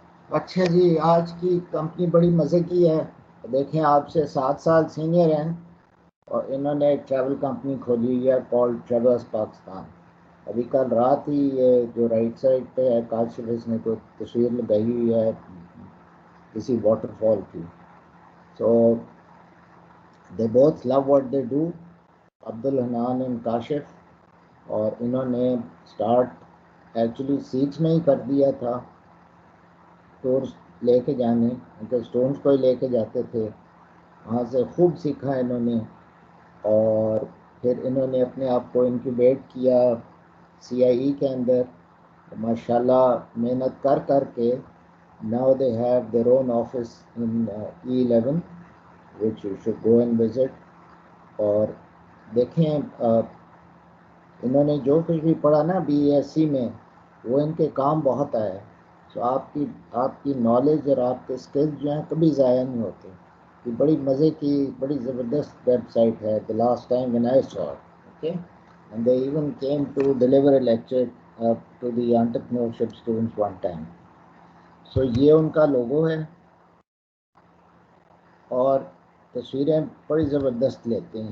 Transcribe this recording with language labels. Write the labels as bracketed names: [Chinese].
[Urdu] اچھا جی، آج کی کمپنی بڑی مزے کی ہے. دیکھیں، آپ سے 7 سال سینئر ہیں اور انہوں نے ایک ٹریول کمپنی کھولی ہوئی ہے کالڈ ٹریولس پاکستان. ابھی کل رات ہی یہ جو رائٹ سائڈ پہ ہے کاشف، اس نے کوئی تصویر لگائی ہوئی ہے کسی واٹر فال کی. [English] So they both love what they do, Abdul Hannan and Kashif. [Urdu] اور انہوں نے اسٹارٹ ایکچولی سیکس میں ہی کر دیا تھا، ٹورس لے کے جانے، ان کے اسٹوڈنٹس کو ہی لے کے جاتے تھے. وہاں سے خوب سیکھا انہوں نے، اور پھر انہوں نے اپنے آپ کو انکیوبیٹ کیا سی آئی ای کے اندر. ماشاء اللہ محنت کر کر کے [English] Now they have their own office in E11 which you should go and visit. [Urdu] اور دیکھیں انہوں نے جو کچھ بھی پڑھا نا BSc میں، وہ ان کے کام بہت آئے. سو آپ کی نالج اور آپ کے اسکلز جو ہیں کبھی ضائع نہیں ہوتے. یہ بڑی مزے کی بڑی زبردست ویب سائٹ ہے. [English] The last time when I saw it, okay, and they even came to deliver a lecture to the entrepreneurship students one time. [Urdu] سو یہ ان کا لوگو ہے، اور تصویریں بڑی زبردست لیتے ہیں.